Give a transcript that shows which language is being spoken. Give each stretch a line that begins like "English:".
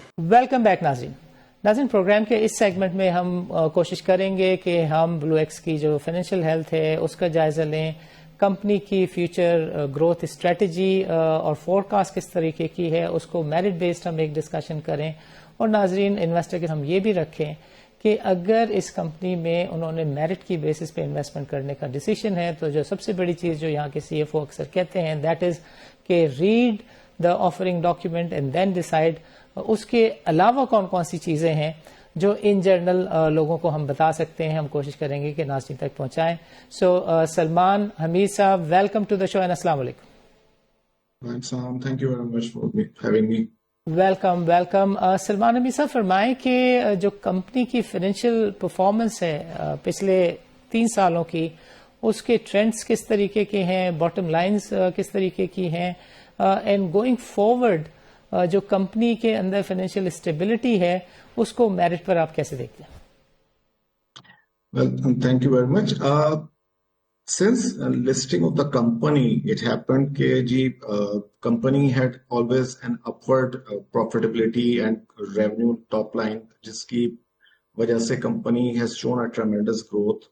Urdu: Welcome back ناظرین. ناظرین programme کے اس سیگمنٹ میں ہم کوشش کریں گے کہ ہم بلو ایکس کی جو فائنینشیل ہیلتھ ہے اس کا جائزہ لیں, کمپنی کی فیوچر گروتھ اسٹریٹجی اور فور کاسٹ کس طریقے کی ہے اس کو میرٹ بیسڈ ہم ایک ڈسکشن کریں, اور ناظرین انویسٹر کے ہم یہ بھی رکھیں کہ اگر اس کمپنی میں انہوں نے میرٹ کی بیسس پہ انویسٹمنٹ کرنے کا ڈیسیشن ہے تو جو سب سے بڑی چیز جو یہاں کے سی ایف او اکثر کہتے ہیں دیٹ از کہ
English: Read the offering document and then decide.
Urdu: اس کے علاوہ کون کون سی چیزیں ہیں جو ان جنرل لوگوں کو ہم بتا سکتے ہیں, ہم کوشش کریں گے کہ ناظرین تک پہنچائیں. سو سلمان حمید صاحب,
English: welcome to the show
Urdu: and السلام علیکم.
English: Thank you very much for having me.
Urdu: Welcome welcome. Salman حمید صاحب فرمائیں کہ جو کمپنی کی فائنینشیل پرفارمنس ہے پچھلے 3 سالوں کی, اس کے ٹرینڈز کس طریقے کے ہیں, باٹم لائنز کس طریقے کی ہیں, اینڈ گوئنگ فارورڈ جو کمپنی کے اندر فائنینشیل اسٹیبلٹی ہے اس کو میرٹ پر آپ کیسے دیکھتے ہیں؟
English: Well, thank you very much. Since listing of the company, it happened that company had always an upward profitability and revenue top line,
Urdu: jiski wajah se
English: company has shown a tremendous growth.